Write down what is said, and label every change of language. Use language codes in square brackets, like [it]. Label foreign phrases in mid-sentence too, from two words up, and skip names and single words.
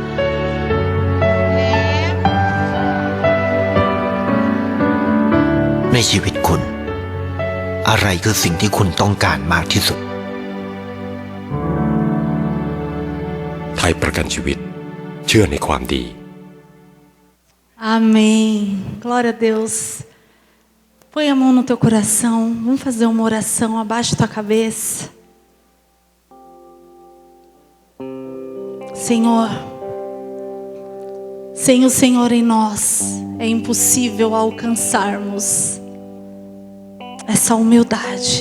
[th] ในชีวิตคุณอะไรคือสิ่งที่คุณต้องการมากที่สุด ไทยประกันชีวิตเชื่อในความดี [pt] Amém. Glória a Deus. Põe a mão no teu coração. Vamos fazer uma oração. Abaixa tua cabeça. Senhor, sem o Senhor em nós, é impossível alcançarmos essa humildade.